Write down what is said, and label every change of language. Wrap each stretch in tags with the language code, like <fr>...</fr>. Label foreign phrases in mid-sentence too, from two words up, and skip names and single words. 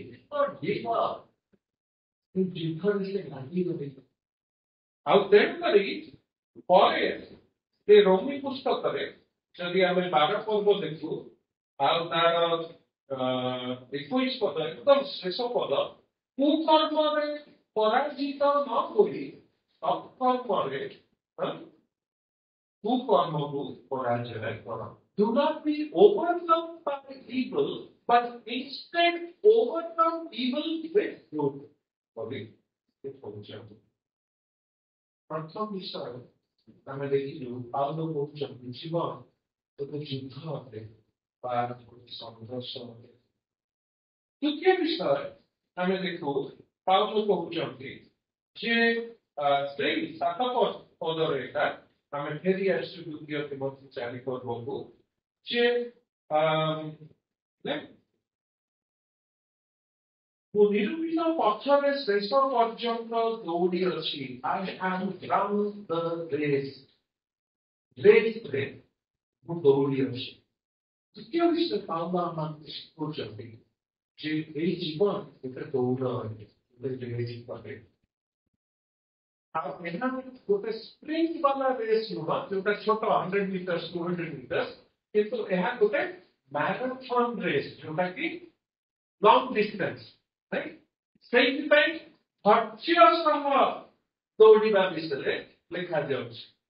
<or>ସେ ଯୁଦ୍ଧରେ ସେ ଲାଗି ରହିଲେ ଆଉ ତେଣୁକରି ପରେ ସେ ରୋମୀ ପୁସ୍ତକରେ ଯଦି ଆମେ 12 ପର୍ବ ଦେଖୁ ଆଉ ତାର 21 ପଦ ଏକଦମ ଶେଷ ପଦ କୁକର୍ମରେ ପରାଜିତ ନ ହୋଇ ସତ୍କର୍ମରେ କୁକର୍ମକୁ ପରାଜୟ କର</or> <en>Do not be overcome by evil, but instead overcome evil with good.</en> <or>ପ୍ରଥମ ବିଷୟ ଆମେ ଦେଖିଲୁ ପାଉଲ କହୁଛନ୍ତି ଜୀବନ ଗୋଟେ ଯୁଦ୍ଧ ଅଟେ ବା ଗୋଟେ ସଂଘର୍ଷ ଅଟେ ଦ୍ୱିତୀୟ ବିଷୟ ଆମେ ଦେଖୁ ପାଉଲ କହୁଛନ୍ତି ଯେ ସେଇ 7 ପଦରେ ଏକା ଆମେ ଫେରି ଆସିଛୁ ଦ୍ୱିତୀୟ ତିମୋଥୀ 4 ପର୍ବକୁ ଯେ ମୁଁ ନିରୂପିତ ପଥରେ ଶେଷ ପର୍ଯ୍ୟନ୍ତ ଦୌଡ଼ିଅଛି</or> <en>I have run the race</en> <or>ରେ ମୁଁ ଦୌଡ଼ିଅଛି ଦ୍ୱିତୀୟ ବିଷୟ ପାଉଲ ଆମକୁ ଶିଖଉଛନ୍ତି ଯେ ଏଇ ଜୀବନ ଗୋଟେ ଦୌଡ଼ ଗୋଟେ ରେସ୍ ଅଟେ ଆଉ ଏହା ଗୋଟେ ସ୍ପ୍ରିଣ୍ଟ ବାଲା ରେସ୍ ନୁହଁ ଯୋଉଟା ଛୋଟ 100 ମିଟର 200 ମିଟର କିନ୍ତୁ ଏହା ଗୋଟେ</or> <en>marathon race</en> <or>ଯୋଉଟା କି</or> <en>long distance</en> <or>ସେଇଥିପାଇଁ ଧୈର୍ଯ୍ୟ ସହ ଦୌଡ଼ିବା ବିଷୟରେ ଲେଖାଯାଉଛି</or>